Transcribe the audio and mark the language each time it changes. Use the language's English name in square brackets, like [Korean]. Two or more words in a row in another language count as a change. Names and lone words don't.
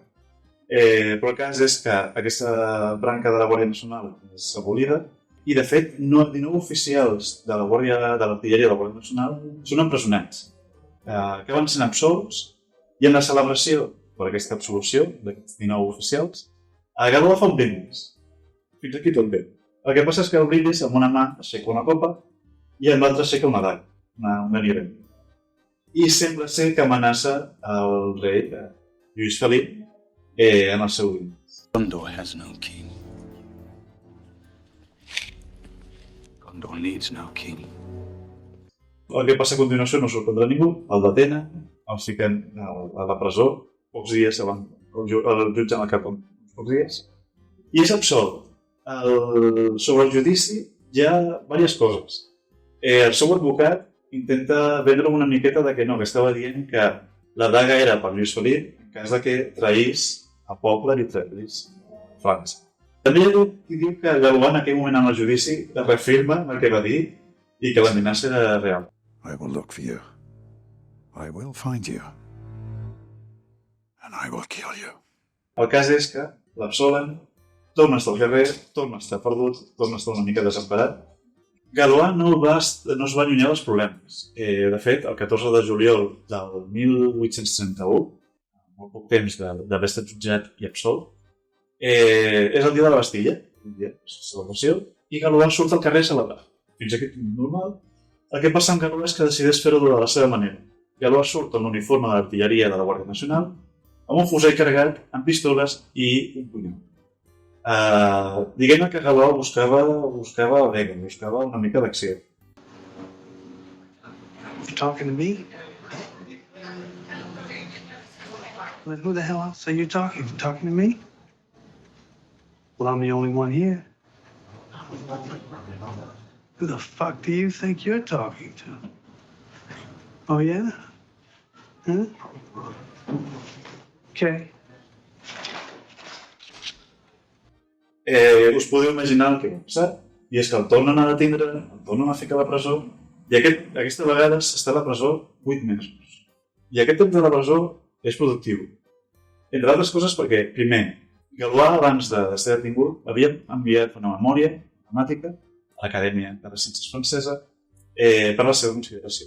[Catalan] Però el cas és que aquesta branca de la Guàrdia Nacional és abolida i, de fet, 19 oficials de l'artilleria de la Guàrdia Nacional són empresonats, que van ser absolts, i en la celebració per aquesta absolució d'aquests 19 oficials, a Galó fa un brindis. Fins aquí tot bé. El que passa és que el brindis amb una mà aixeca una copa i amb l'altra aixeca una daga, una nivell. I sembla ser que amenaça el rei Lluís Felip en el seu brindis. [English] Gondor has no king. Gondor needs no king. [Catalan] El que passa a continuació no sorprendrà ningú, el detenen, el fiquen a la presó, pocs dies abans, el jutgen al cap pocs dies, i és absolt. Sobre el judici hi ha diverses coses. El seu advocat intenta vendre una miqueta de que no, que estava dient que la daga era per Lluís Felip en cas de que traís a poble i traís França. També hi ha qui diu que Galvà en aquell moment en el judici reafirma el que va dir i que l'amenaça era real. [English] I will look for you. I will find you. And I will kill you. [Catalan] El cas és que l'absolen, torna a estar al carrer, torna a estar perdut, torna a estar una mica desemparat. Galvà no es va allunyar dels problemes. De fet, el 14 de juliol del 1831, molt poc temps d'haver estat jutjat i absolt, és el dia de la Bastilla, un dia de celebració, i Galvà surt al carrer a celebrar. Fins aquí normal. El que passa amb Galvà és que decideix fer-ho de la seva manera. Galvà surt amb l'uniforme de l'artilleria de la Guàrdia Nacional, amb un fusell carregat, amb pistoles i un punyal. Diguem que Galvà buscava vega, buscava una mica d'acció. [English] You talking to me? Well, who the hell else are you talking to? Talking to me? Well, I'm the only one here. Who the fuck do you think you're talking to? Oh, yeah? Huh? Okay. [Catalan] Us podeu imaginar el que va passar, i és que el tornen a detindre, el tornen a ficar a la presó, i aquesta vegada s'està a la presó 8 mesos. I aquest temps de la presó és productiu. Entre altres coses perquè, primer, Galvà, abans de ser detingut, havia enviat una memòria matemàtica a l'Acadèmia de les Ciències Francesa per la seva consideració.